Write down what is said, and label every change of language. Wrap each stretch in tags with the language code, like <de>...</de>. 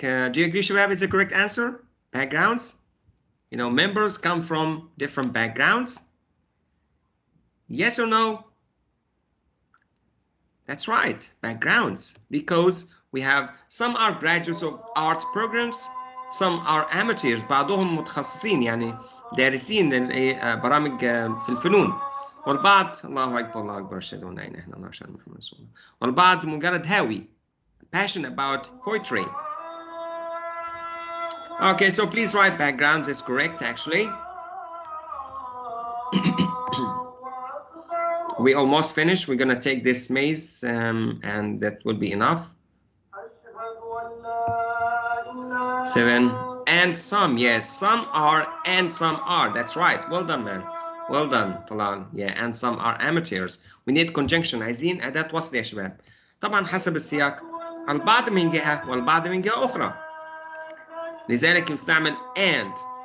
<en>Do you agree, Shabab, is the correct answer? Backgrounds. You know, members come from different backgrounds. Yes or no? That's right, backgrounds. Because we have some are graduates of art programs, some are amateurs,</en> <ar>بعضهم متخصصين يعني دارسين برامج في الفنون. والبعض الله أكبر الله أكبر أشهد أن لا إله إلا الله وأشهد أن محمدا رسول الله. والبعض مجرد هاوي,</ar> <en>passionate about poetry. Okay, so please write backgrounds is correct actually. We almost finished. We're gonna take this maze and that will be enough. 7 and some, yes, some are and some are. That's right. Well done, man. Well done, Talal. Yeah, and some are amateurs. We need conjunction.</en> <ar>عايزين أداة وصل يا شباب. طبعا حسب السياق. البعض من جهة والبعض من جهة أخرى. لذلك يستعمل and.</ar>